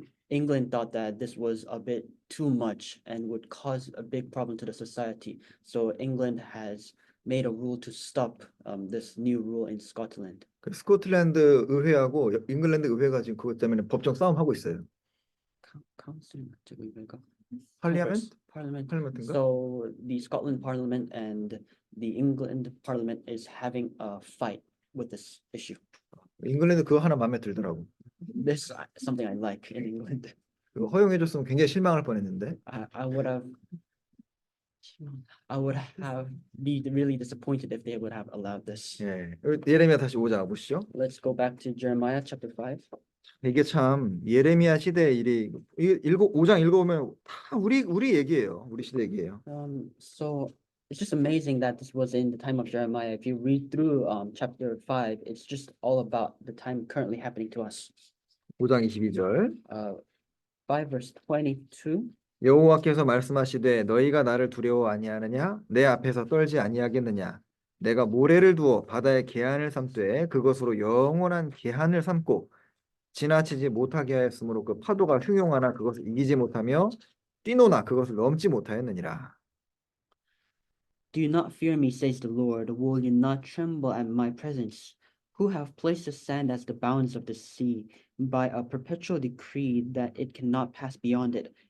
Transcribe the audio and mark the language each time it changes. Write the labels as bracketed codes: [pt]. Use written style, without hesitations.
[en] England thought that this was a bit too much and would cause a big problem to the society. So England has made a rule to stop this new rule in Scotland. [ko] 그 스코틀랜드 의회하고 잉글랜드 의회가 지금 그것 때문에 법정 싸움하고 있어요. [en] Council, parliament? Parliament. [ko] parliament인가? [en] So the Scotland Parliament and the England Parliament is having a fight with this issue. [ko] 잉글랜드 그거 하나 마음에 들더라고. [en] This is something I like in England. [ko] 그거 허용해줬으면 굉장히 실망할 뻔했는데. [en] I would have be really disappointed if they would have allowed this. [ko] 예레미야 다시 보시죠. [en] Let's go back to Jeremiah chapter 5. [ko] 이게 참 예레미야 시대의 일이 5장 읽어보면 다 우리 얘기예요. 우리 시대 얘기예요. [en] So it's just amazing that this was in the time of Jeremiah. If you read through chapter 5, it's just all about the time currently happening to us. [ko] 5장 22절 [en] 5 verse 22. [ko] 여호와께서 말씀하시되 너희가 나를 두려워 아니하느냐 내 앞에서 떨지 아니하겠느냐 내가 모래를 두어 바다의 계한을 삼되 그것으로 영원한 계한을 삼고 지나치지 못하게 하였으므로 그 파도가 흉용하나 그것을 이기지 못하며 뛰노나 그것을 넘지 못하였느니라. [en] Do not fear me, says the Lord. Will you not tremble at my presence? Who have placed the sand as the bounds of the sea by a perpetual decree that it cannot pass beyond it.